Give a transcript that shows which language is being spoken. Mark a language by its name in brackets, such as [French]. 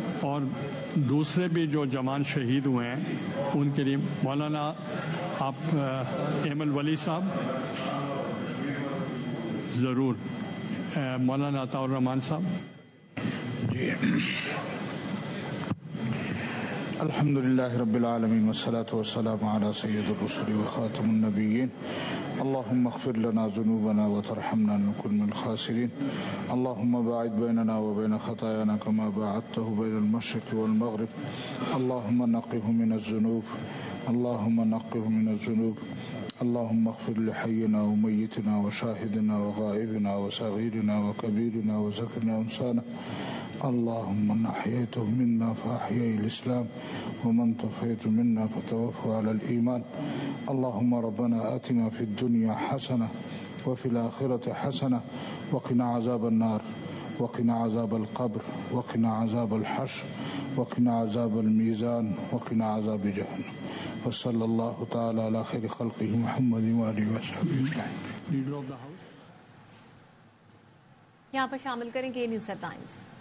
[Urdu] اور دوسرے بھی جو جوان شہید ہوئے ہیں ان کے لیے مولانا آپ ایمل ولی صاحب ضرور مولانا عطاء الرحمان صاحب. [Arabic] الحمد لله رب العالمين والصلاة والسلام على سيد الرسل وخاتم النبيين. اللهم اغفر لنا ذنوبنا وترحمنا نكن من الخاسرين. اللهم باعد بيننا وبين خطايانا كما باعدته بين المشرق والمغرب. اللهم نقه من الذنوب. اللهم نقه من الذنوب. اللهم اغفر لحينا وميتنا وشاهدنا وغائبنا وصغيرنا وكبيرنا وذكرنا وانسانا. اللهم من أحييته منا فأحيي الإسلام ومن توفيته منا فتوفه على الإيمان. اللهم ربنا آتنا في الدنيا حسنة وفي الآخرة حسنة وقنا عذاب النار وقنا عذاب القبر وقنا عذاب الحشر وقنا عذاب الميزان وقنا عذاب جهنم. وصلى الله تعالى على خير خلقه محمد وآله وصحبه أجمعين. [Urdu] یہاں پر شامل کریں گے نیوز ہیڈلائنز.